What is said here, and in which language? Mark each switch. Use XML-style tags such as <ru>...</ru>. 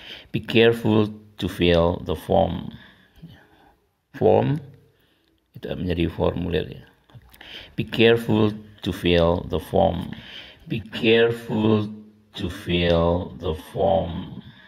<en>Be careful to fill the form.</en> <id>Form itu menjadi formulir ya.</id> <en>Be careful to fill the form. Be careful to fill the form.</en>